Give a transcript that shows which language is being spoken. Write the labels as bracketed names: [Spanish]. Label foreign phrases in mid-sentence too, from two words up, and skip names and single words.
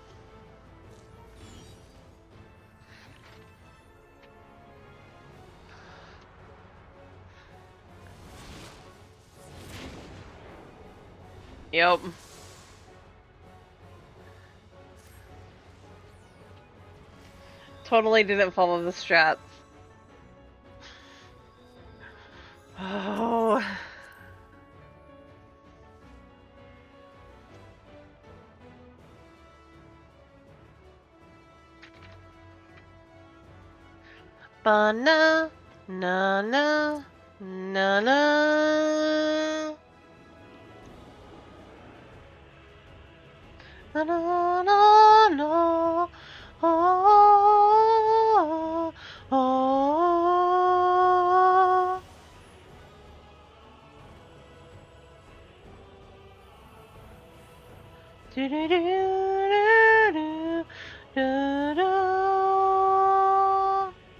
[English] Yep. Totally didn't follow the strats. Oh. Ba-na, na-na, na-na. Na-na-na-na. Oh, oh. Do-do-do-do-do-do.